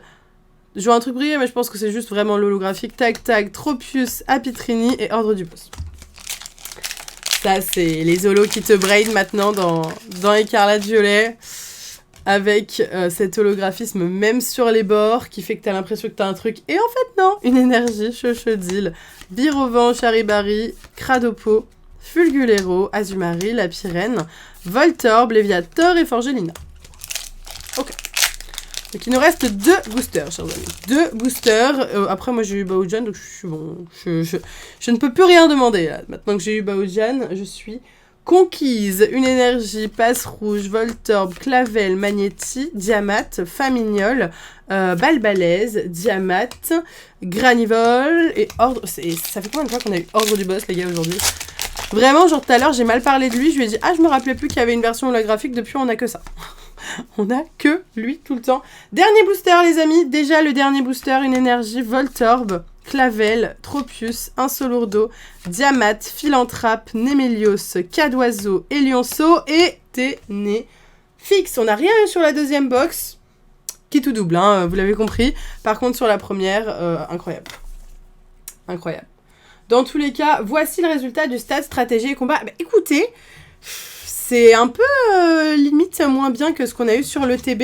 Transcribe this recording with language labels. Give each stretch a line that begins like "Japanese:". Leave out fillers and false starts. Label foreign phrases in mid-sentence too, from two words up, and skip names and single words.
French: Je vois un truc briller, mais je pense que c'est juste vraiment l'holographique. Tac Tac, Tropius, Apitrini et Ordre du Boss. Ça, c'est les holos qui te braident maintenant dans Écarlate Violet. Avec cet holographisme même sur les bords qui fait que t'as l'impression que t'as un truc. Et en fait, non, une énergie, Chochodil, Virovan, Charibari, Cradopo, Fulgulero, Azumari, Lapirène, Voltorb, Léviator et Forgelina. Ok. Donc il nous reste 2 boosters, chers amis. 2 boosters. Après, moi j'ai eu Baojan, donc je suis bon. Je ne peux plus rien demander là. Maintenant que j'ai eu Baojan, je suis conquise. Une énergie, Passe Rouge, Voltorb, Clavel, Magnéti, Diamate, Famignol, Balbalaise, Diamate, Granivol et Ordre. Ça fait combien de fois qu'on a eu Ordre du Boss, les gars, aujourd'hui? Vraiment, genre tout à l'heure, j'ai mal parlé de lui, je lui ai dit, ah, je me rappelais plus qu'il y avait une version holographique, depuis on a que ça. On a que lui tout le temps. Dernier booster, les amis. Déjà, le dernier booster, une énergie Voltorb, Clavel, Tropius, Insolourdo, Diamat, Philanthrape, Némélios, Cadoiseau, Elionceau et Ténéfix. On n'a rien eu sur la deuxième box, qui tout double, hein, vous l'avez compris. Par contre, sur la première, incroyable. Incroyable. Dans tous les cas, voici le résultat du stade stratégie et combat. Bah, écoutez, c'est un peu limite moins bien que ce qu'on a eu sur le TB.